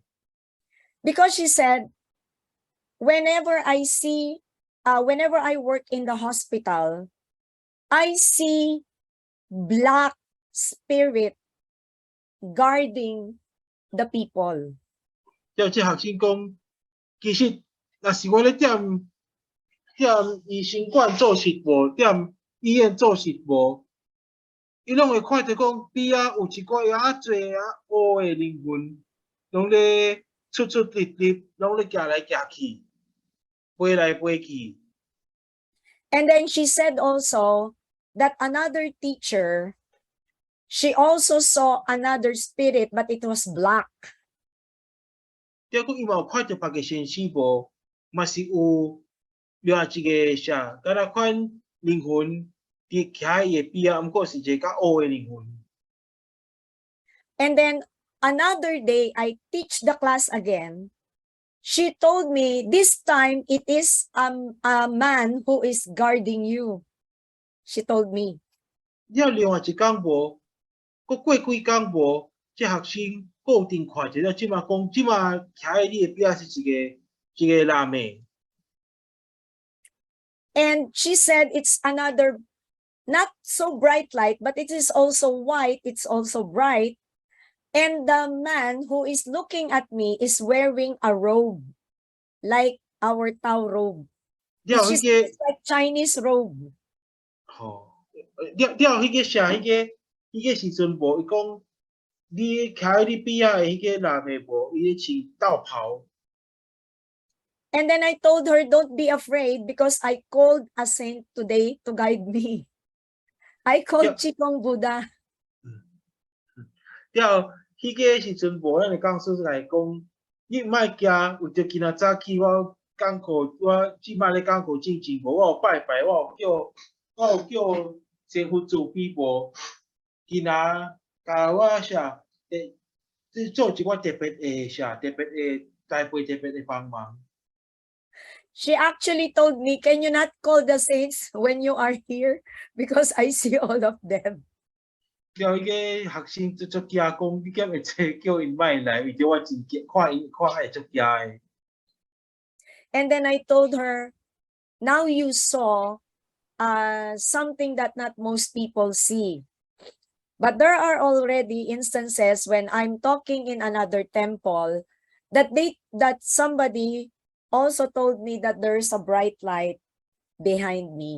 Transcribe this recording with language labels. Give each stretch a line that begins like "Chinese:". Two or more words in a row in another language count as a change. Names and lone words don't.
English: Because she said, whenever I work in the hospital, I see black spirit guarding the people.
Min Nan Chinese: 了，这学生讲，其实若是我咧踮医生馆做事无，踮医院做事无，伊拢会看着讲边啊有一个遐济啊乌的灵魂，拢咧出出入入，拢咧行来行去，飞来飞去。
English: And then she said also that another teacher, she also saw another spirit, but it was black.
Min Nan Chinese: 结果伊嘛有看到别个先生无，嘛是有另外一个啥，敢若款灵魂伫徛伊个边啊，毋过是一个较乌的灵魂。
English: And then another day, I teach the class again. She told me this time it is a man who is guarding you. She told me.
Min Nan Chinese: 了另外一工无，佫过几工无，这学生固定看着了，即马讲，即马徛喺你的边是一个男的。
English: And she said it's another, not so bright light, but it is also white. It's also bright. And the man who is looking at me is wearing a robe, like our Tao robe.
Min Nan Chinese: 了
English: Which
Min Nan Chinese: 迄
English: is
Min Nan Chinese: 个
English: like Chinese robe.
Min Nan Chinese: 吼，了迄个啥，迄个时阵无，伊讲你徛喺你边仔的迄个男的无，伊咧穿道袍。
English: And then I told her, don't be afraid because I called a saint today to guide me. I called Yeah. Chikong Buddha.
Min Nan Chinese: 了迄个时阵无，咱的讲师来讲，你莫惊，有着今仔早起我讲课，我即摆咧讲课正正无，我有拜拜，我有叫师傅慈悲无，今仔甲我啥即做一寡特别的啥特别的代陪特别的帮忙。
English: She actually told me, can you not call the saints when you are here? Because I see all of them.
Min Nan Chinese: 了迄个学生足惊讲，你敢会做叫因莫来，为着我真惊，看会足惊的。
English: And then I told her, now you saw something that not most people see. But there are already instances when I'm talking in another temple that somebody also told me that there's a bright light behind me.